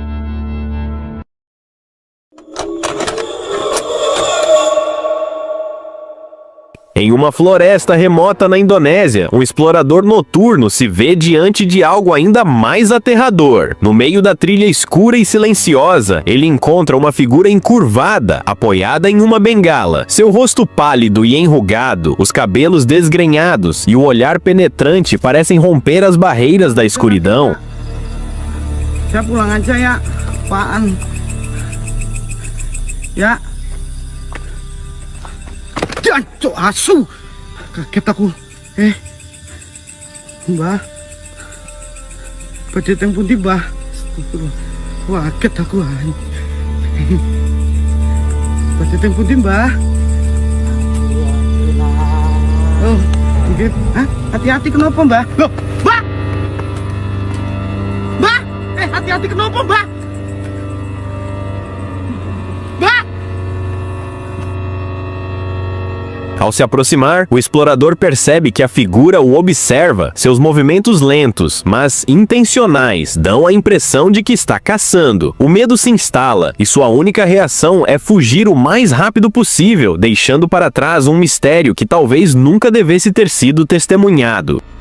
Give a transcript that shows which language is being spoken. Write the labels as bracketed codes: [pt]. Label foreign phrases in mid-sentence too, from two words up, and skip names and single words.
[pt] Em uma floresta remota na Indonésia, um explorador noturno se vê diante de algo ainda mais aterrador. No meio da trilha escura e silenciosa, ele encontra uma figura encurvada, apoiada em uma bengala. Seu rosto pálido e enrugado, os cabelos desgrenhados e o olhar penetrante parecem romper as barreiras da escuridão. [id] Saya pulang aja ya, apaan? Ya. [jv] Jancuk asu. Kaget aku. Mbah. Badhe teng pundi, Mbah? Wah, kaget aku. Badhe teng pundi, Mbah? Oh, nggih. Hah? [id] Hati-hati kenapa, Mbah? Loh, Mbah! Mbah! Hati-hati kenapa, Mbah? Mbah! [pt] Ao se aproximar, o explorador percebe que a figura o observa. Seus movimentos lentos, mas intencionais, dão a impressão de que está caçando. O medo se instala e sua única reação é fugir o mais rápido possível, deixando para trás um mistério que talvez nunca devesse ter sido testemunhado.